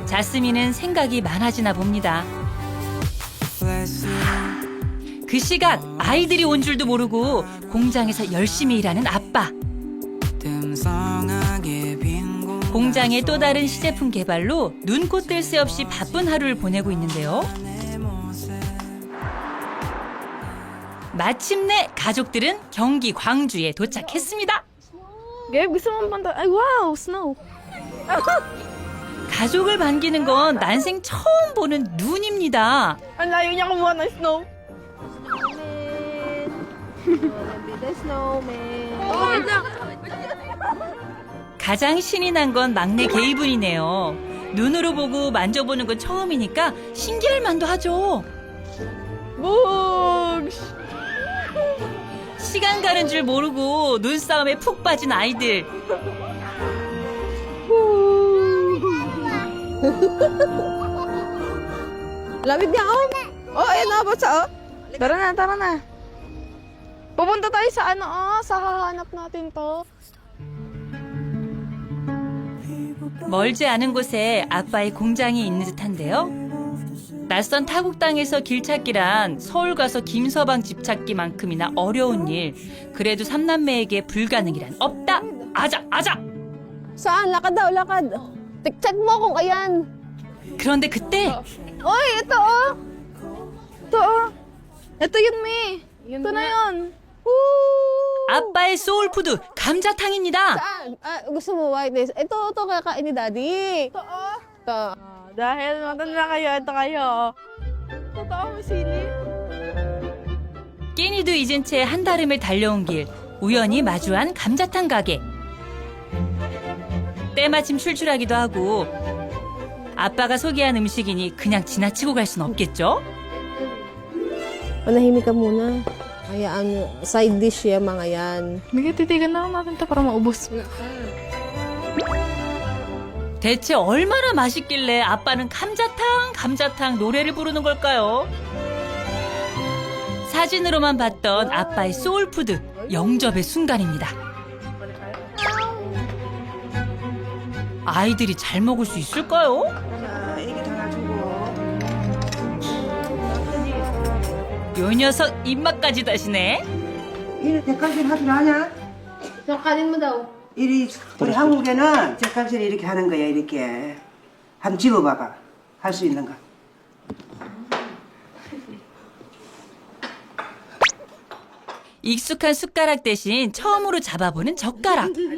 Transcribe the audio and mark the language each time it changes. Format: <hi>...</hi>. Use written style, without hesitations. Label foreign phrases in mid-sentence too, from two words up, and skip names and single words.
<ko>자스민은 생각이 많아지나 봅니다. 그 시각 아이들이 온 줄도 모르고 공장에서 열심히 일하는 아빠. 공장의 또 다른 시제품 개발로 눈코 뜰 새 없이 바쁜 하루를 보내고 있는데요. 마침내 가족들은 경기 광주에 도착했습니다.</ko> <tl>Gabe, gusto mo banda? Ay, wow, snow.</tl> <ko>가족을 반기는 건 난생 처음 보는 눈입니다.</ko> <tl>Ang layo niya kumuha ng snow.</tl> <en>The snowman.</en> <ko>가장 신이 난 건 막내 게이븐이네요. 눈으로 보고 만져보는 건 처음이니까 신기할 만도 하죠. 시간 가는 줄 모르고 눈싸움에 푹 빠진 아이들.</ko> <tl>Lamig niya, oh. Oh, ayan na, basta, oh. Tara na. Pupunta tayo sa sa hahanap natin to.</tl> <ko>멀지 않은 곳에 아빠의 공장이 있는 듯한데요. 낯선 타국 땅에서 길 찾기란 서울 가서 김서방 집 찾기만큼이나 어려운 일. 그래도 삼남매에게 불가능이란 없다. 아자 아자.</ko> <tl>Saan? Lakad daw, lakad. Check mo kung ayan.</tl> <ko>그런데 그때</ko> <tl>Oy, ito oh! Ito oh! Ito yun, Me! Ito na yun!</tl> <ko>아빠의 소울푸드 감자탕입니다.</ko> <tl>Saan? Gusto mo</tl> <en>white rice?</en> <tl>Ito kakain ni Daddy. Ito oh! Ito. Dahil matanda kayo, ito kayo. Totoo, may sili.</tl> <ko>끼니도 잊은 채 한달음을 달려온 길. 우연히 마주한 감자탕 가게. 때마침 출출하기도 하고 아빠가 소개한 음식이니 그냥 지나치고 갈 순 없겠죠?</ko> <tl>Manahimik ka muna. Hayaan,</tl> <en>side dish</en> <tl>yan mga yan. May titigan na natin ito para maubos.</tl> <ko>대체 얼마나 맛있길래 아빠는 감자탕 노래를 부르는 걸까요? 사진으로만 봤던 아빠의 소울푸드 영접의 순간입니다. 아이들이 잘 먹을 수 있을까요? 요 녀석 입맛까지 다시네. 이리 젓갈질 하질 않냐?</ko> <tl>Kanin mo daw.</tl> <ko>이리 우리 한국에는 젓갈질 이렇게 하는 거야 이렇게. 한번 집어봐봐. 할 수 있는가? 익숙한 숟가락 대신 처음으로 잡아보는 젓가락.</ko>